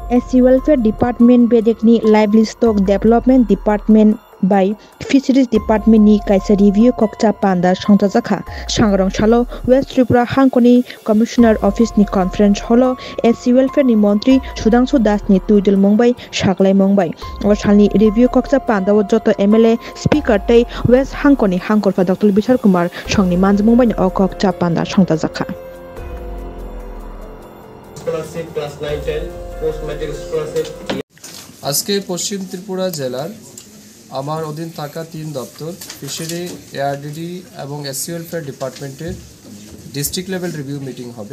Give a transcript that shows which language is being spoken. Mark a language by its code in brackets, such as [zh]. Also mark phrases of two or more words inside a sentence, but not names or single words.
[trp] SC Welfare Department bedekni Livestock Development Department by Fisheries Department ni kaisa review kokcha panda songtajaka sangrong salo West Tripura Hangkoni Commissioner Office ni conference holo SC Welfare ni Montri Sudhangshu Das ni tuidul mongbai saklai mongbai o salni review kokcha panda o joto MLA speaker tei West Hangkoni Hangkorfa Dr. Bishar Kumar songni manj mongbai ni o kokcha panda songtajaka [en] scholarship class 9 10 post matric scholarship [bn] আজকে পশ্চিম ত্রিপুরা জেলার আমার অধীন থাকা 3 দপ্তর ফিশারি এআরডিডি এবং [en] SC welfare department district level review meeting [bn] হবে।